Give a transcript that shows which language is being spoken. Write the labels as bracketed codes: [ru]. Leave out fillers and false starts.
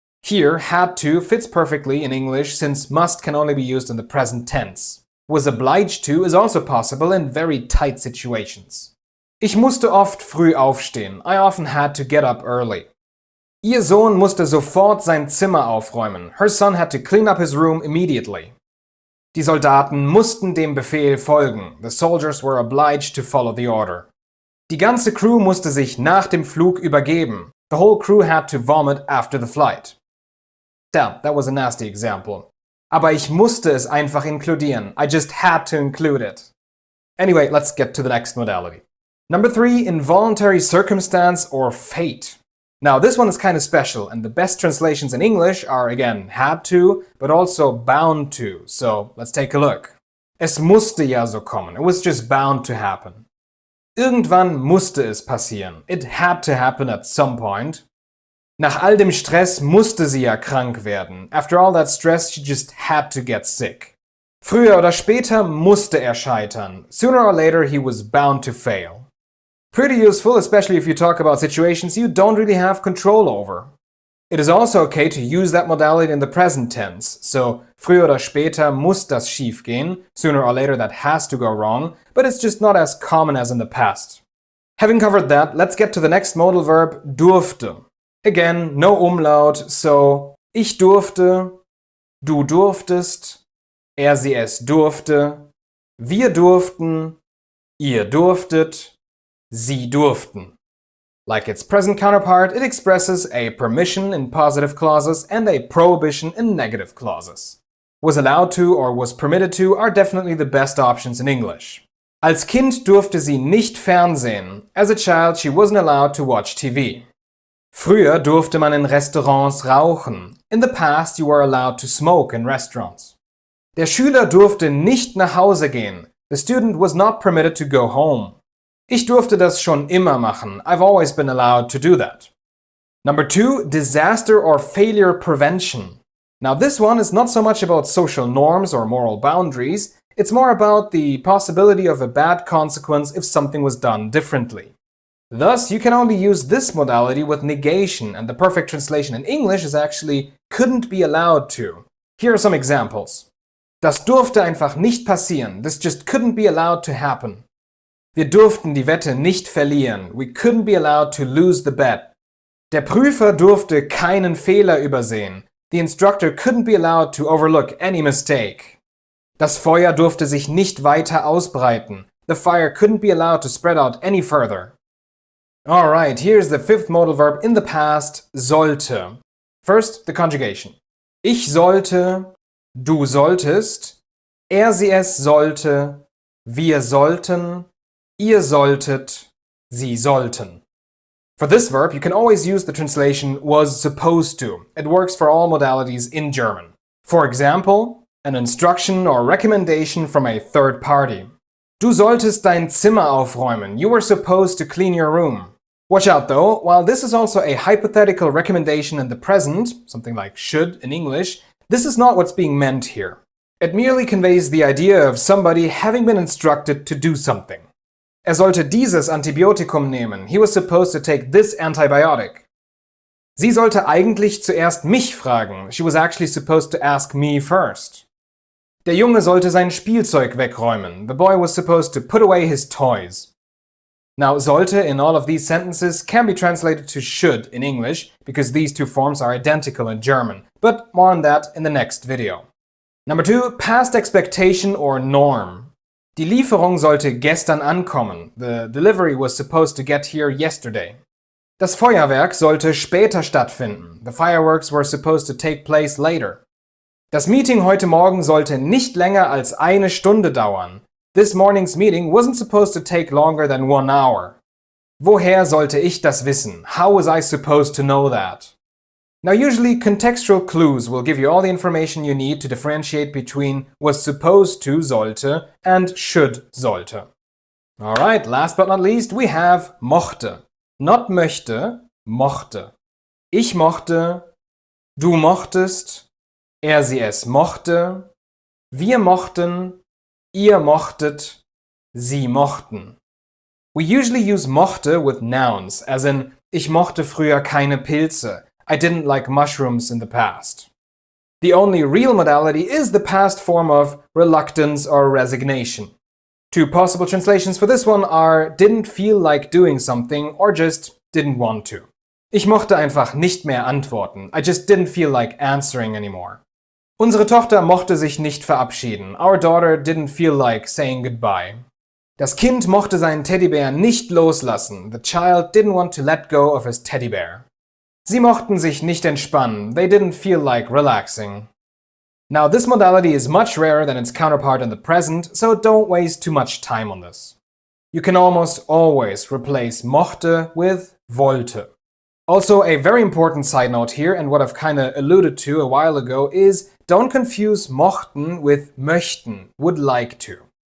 [en] Here, had to fits perfectly in English since must can only be used in the present tense. Was obliged to is also possible in very tight situations. [de] Ich musste oft früh aufstehen. [en] I often had to get up early. [de] Ihr Sohn musste sofort sein Zimmer aufräumen. [en] Her son had to clean up his room immediately. [de] Die Soldaten mussten dem Befehl folgen. [en] The soldiers were obliged to follow the order. [de] Die ganze Crew musste sich nach dem Flug übergeben. [en] The whole crew had to vomit after the flight. Damn, that was a nasty example. [de] Aber ich musste es einfach inkludieren. [en] I just had to include it. Anyway, let's get to the next modality. Number 3, involuntary circumstance or fate. Now, this one is kind of special, and the best translations in English are, again, had to, but also bound to. So, let's take a look. [de] Es musste ja so kommen. [en] It was just bound to happen. [de] Irgendwann musste es passieren. [en] It had to happen at some point. [de] Nach all dem Stress musste sie ja krank werden. [en] After all that stress, she just had to get sick. [de] Früher oder später musste er scheitern. [en] Sooner or later, he was bound to fail. Pretty useful, especially if you talk about situations you don't really have control over. It is also okay to use that modality in the present tense. [de] So, früher oder später muss das schief gehen. [en] Sooner or later, that has to go wrong. But it's just not as common as in the past. Having covered that, let's get to the next modal verb, durfte. Again, no umlaut, so [de] ich durfte, du durftest, er sie es durfte, wir durften, ihr durftet, sie durften. [en] Like its present counterpart, it expresses a permission in positive clauses and a prohibition in negative clauses. Was allowed to or was permitted to are definitely the best options in English. [de] Als Kind durfte sie nicht fernsehen. [en] As a child, she wasn't allowed to watch TV. [de] Früher durfte man in Restaurants rauchen. [en] In the past you were allowed to smoke in restaurants. [de] Der Schüler durfte nicht nach Hause gehen. [en] The student was not permitted to go home. [de] Ich durfte das schon immer machen. [en] I've always been allowed to do that. Number 2, disaster or failure prevention. Now this one is not so much about social norms or moral boundaries, it's more about the possibility of a bad consequence if something was done differently. Thus, you can only use this modality with negation, and the perfect translation in English is actually couldn't be allowed to. Here are some examples. [de] Das durfte einfach nicht passieren. [en] This just couldn't be allowed to happen. [de] Wir durften die Wette nicht verlieren. [en] We couldn't be allowed to lose the bet. [de] Der Prüfer durfte keinen Fehler übersehen. [en] The instructor couldn't be allowed to overlook any mistake. [de] Das Feuer durfte sich nicht weiter ausbreiten. [en] The fire couldn't be allowed to spread out any further. Alright, here's the fifth modal verb in the past, sollte. First, the conjugation. [de] Ich sollte, du solltest, sie es sollte, wir sollten, ihr solltet, sie sollten. [en] For this verb, you can always use the translation was supposed to. It works for all modalities in German. For example, an instruction or recommendation from a third party. [de] Du solltest dein Zimmer aufräumen. [en] You were supposed to clean your room. Watch out though, while this is also a hypothetical recommendation in the present, something like should in English, this is not what's being meant here. It merely conveys the idea of somebody having been instructed to do something. [de] Sollte dieses Antibiotikum nehmen. [en] He was supposed to take this antibiotic. [de] Sie sollte eigentlich zuerst mich fragen. [en] She was actually supposed to ask me first. [de] Der Junge sollte sein Spielzeug wegräumen. [en] The boy was supposed to put away his toys. Now, sollte in all of these sentences can be translated to should in English because these two forms are identical in German, but more on that in the next video. Number 2, past expectation or norm. [de] Die Lieferung sollte gestern ankommen. [en] The delivery was supposed to get here yesterday. [de] Das Feuerwerk sollte später stattfinden. [en] The fireworks were supposed to take place later. [de] Das Meeting heute Morgen sollte nicht länger als eine Stunde dauern. [en] This morning's meeting wasn't supposed to take longer than 1 hour. [de] Woher sollte ich das wissen? [en] How was I supposed to know that? Now usually contextual clues will give you all the information you need to differentiate between was supposed to sollte and should sollte. Alright, last but not least we have mochte. Not möchte, mochte. [de] Ich mochte, du mochtest, sie es mochte, wir mochten, ihr mochtet, sie mochten. [en] We usually use mochte with nouns, as in, [de] ich mochte früher keine Pilze. [en] I didn't like mushrooms in the past. The only real modality is the past form of reluctance or resignation. Two possible translations for this one are didn't feel like doing something or just didn't want to. [de] Ich mochte einfach nicht mehr antworten. [en] I just didn't feel like answering anymore. [de] Unsere Tochter mochte sich nicht verabschieden. [en] Our daughter didn't feel like saying goodbye. [de] Das Kind mochte seinen Teddybär nicht loslassen. [en] The child didn't want to let go of his teddy bear. [de] Sie mochten sich nicht entspannen. [en] They didn't feel like relaxing. Now, this modality is much rarer than its counterpart in the present, so don't waste too much time on this. You can almost always replace mochte with wollte. Also, a very important side note here, and what I've kind of alluded to a while ago, is don't confuse mochten with möchten, would like to.